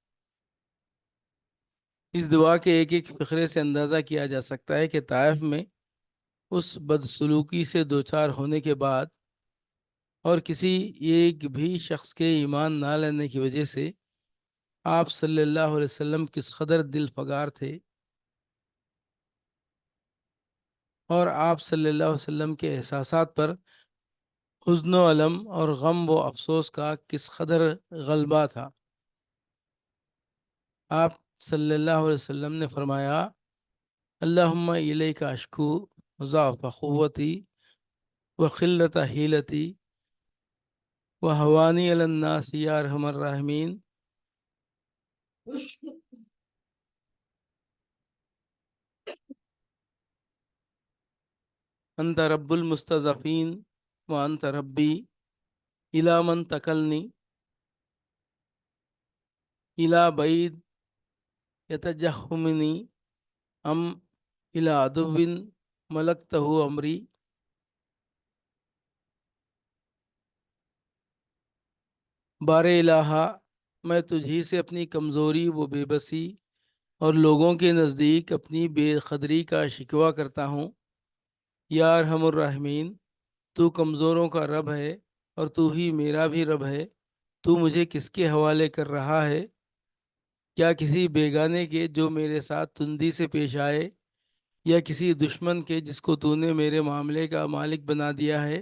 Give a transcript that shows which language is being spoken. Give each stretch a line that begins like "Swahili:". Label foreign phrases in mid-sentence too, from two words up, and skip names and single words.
Urdu: اس دعا کے ایک ایک فقرے سے اندازہ کیا جا سکتا ہے کہ طائف میں اس بدسلوکی سے دوچار ہونے کے بعد اور کسی ایک بھی شخص کے ایمان نہ لینے کی وجہ سے آپ
Arabic: صلی اللہ علیہ وسلم
Urdu: کس قدر دل فگار تھے، اور آپ
Arabic: صلی اللہ علیہ وسلم
Urdu: کے احساسات پر حزن و علم اور غم و افسوس کا کس قدر غلبہ تھا۔ آپ صلی اللہ علیہ وسلم نے فرمایا،
Arabic: اللہم الیک اشکو ضعف قوتی و قلت حیلتی و حوانی علی الناس یا ارحم الراحمین۔ انت رب المستضعفین و انت ربی الی من تکلنی الی بعید یتجہمنی ام الی عدو ملکتہ امری۔
Urdu: بار الہا، میں تجھی سے اپنی کمزوری و بے بسی اور لوگوں کے نزدیک اپنی بے قدری کا شکوہ کرتا ہوں۔
Arabic: یا ارحم الراحمین،
Urdu: تو کمزوروں کا رب ہے اور تو ہی میرا بھی رب ہے۔ تو مجھے کس کے حوالے کر رہا ہے؟ کیا کسی بیگانے کے جو میرے ساتھ تندی سے پیش آئے، یا کسی دشمن کے جس کو تو نے میرے معاملے کا مالک بنا دیا ہے؟